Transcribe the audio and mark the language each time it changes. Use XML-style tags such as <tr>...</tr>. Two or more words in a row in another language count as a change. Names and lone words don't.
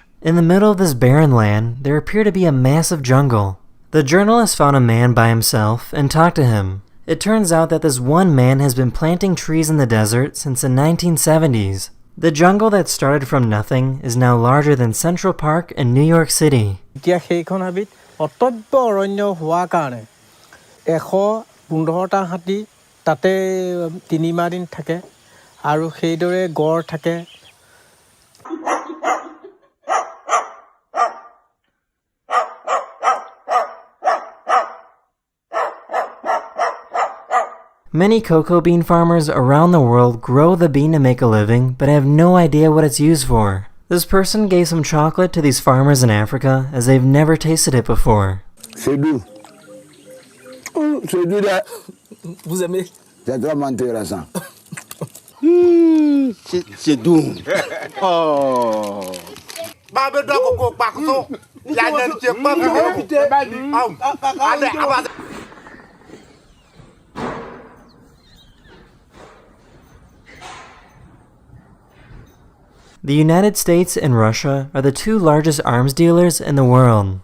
<en>In the middle of this barren land, there appeared to be a massive jungle. The journalist found a man by himself and talked to him. It turns out that this one man has been planting trees in the desert since the 1970s. The jungle that started from nothing is now larger than Central Park in New York City.</en> <as>অত্যন্ত অৰণ্য হোৱা কাৰণে 115টা হাতী তাতে 3 মাহ দিন থাকে আৰু সেইদৰে গড় থাকে।</as> <en>Many cocoa bean farmers around the world grow the bean to make a living, but have no idea what it's used for. This person gave some chocolate to these farmers in Africa as they've never tasted it before.</en> <fr>C'est doux. C'est doux là. Vous aimez? C'est vraiment intéressant. C'est doux. Oh.</fr> <en>The United States and Russia are the two largest arms dealers in the world.</en>